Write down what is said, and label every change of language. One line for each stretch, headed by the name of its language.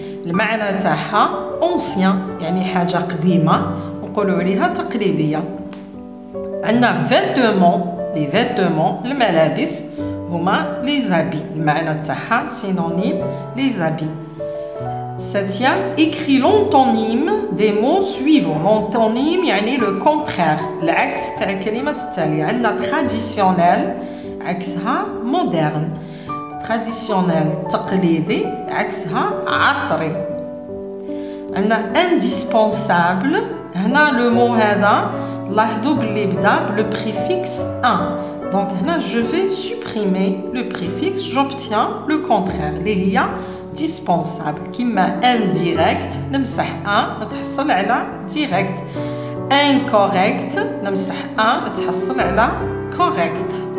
Arabic: المعنى تاعها ancien يعني حاجة قديمة نقولوا عليها تقليدية. عندنا
French: les vêtements
Arabic: الملابس هما
French: les habits.
Arabic: المعنى تاعها
French: synonyme les habits. Septième, écris l'antonyme des mots suivants.
Arabic: L'antonyme يعني
French: le contraire
Arabic: العكس تاع الكلمة التالية. عندنا traditionnel عكسها moderne. traditionnel تقليدي عكسها عصري. عندنا indispensable هنا لو مو هذا لاحظوا باللي بدا بلو préfixe un.
French: Donc
Arabic: هنا
French: je vais supprimer le préfixe, j'obtiens le contraire
Arabic: اللي هي
French: dispensable.
Arabic: كما indirect نمسح un نتحصل على direct. incorrect نمسح un نتحصل على correct.